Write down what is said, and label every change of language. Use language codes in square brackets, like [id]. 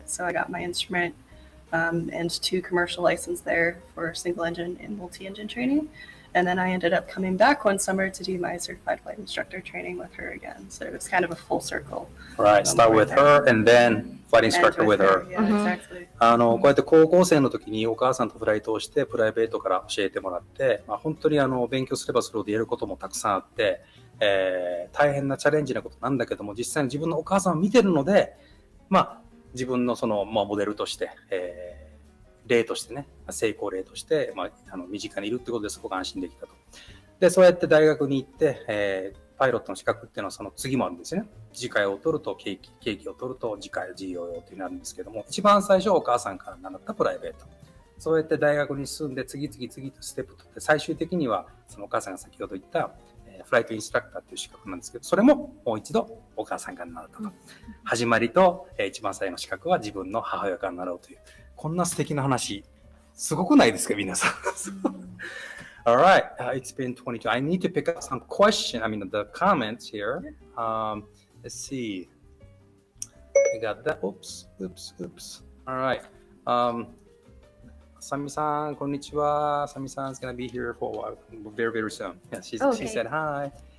[en] So I got my instrument and 2 commercial license there for single engine and multi-engine training. And then I ended up coming back one summer to do my certified flight instructor training with her again. So it was kind of a full circle. Right, start with her and then flight instructor with her. Yeah, exactly. [ja] こうやって高校生の時にお母さんとフライトをしてプライベートから教えてもらって、本当に勉強すればするほどやることもたくさんあって、大変なチャレンジなことなんだけども、実際に自分のお母さんを見てるので、自分のその、モデルとして、例としてね、成功例として、身近にいるってことですごく安心できたと。で、そうやって大学に行って、パイロットの資格っていうのはその次もあるんですよね。次回を取ると経験を取ると次回事業用となるんですけども、一番最初お母さんから習ったプライベート。そうやって大学に進んで次々とステップ取って、最終的にはそのお母さんが先ほど言ったフライトインストラクターという資格なんですけど、それももう一度お母さんから習ったと。始まりと一番最後の資格は自分の母親から習うという、こんな素敵な話、すごくないですか、皆さん。 [en] Alright, it's been 22. I need to pick up some questions, the comments here. Let's see. I got that. Oops. Alright. サミさん、 [ja] こんにちは。 [en] サミさん is going to be here for a while, very, very soon. Yeah, she said hi.